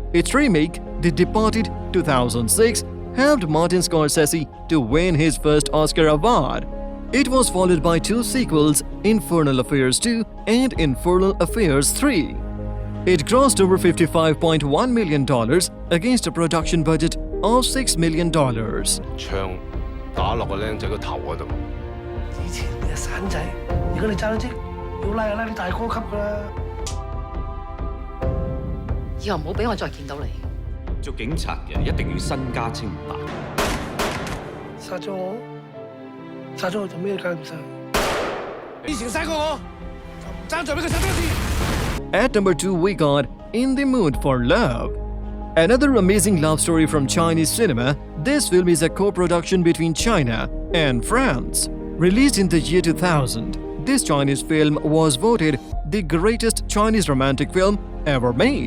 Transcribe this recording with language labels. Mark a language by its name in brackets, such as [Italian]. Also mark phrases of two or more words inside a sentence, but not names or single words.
[English] Its remake, The Departed 2006, helped Martin Scorsese to win his first Oscar award. It was followed by 2 sequels, Infernal Affairs 2 and Infernal Affairs 3. It grossed over $55.1 million against a production budget of $6 million. [Cantonese] 槍打落個靚仔個頭嗰度。以前你係散仔，而家你揸到職，要拉就拉你大哥級㗎啦。以後唔好俾我再見到你。做警察嘅一定要身家清白。殺咗我，殺咗我做咩解唔晒？以前殺過我，爭在俾佢殺多次。 [English] At number 2, we got In the Mood for Love. Another amazing love story from Chinese cinema. This film is a co-production between China and France. Released in the year 2000, this Chinese film was voted the greatest Chinese romantic film ever made.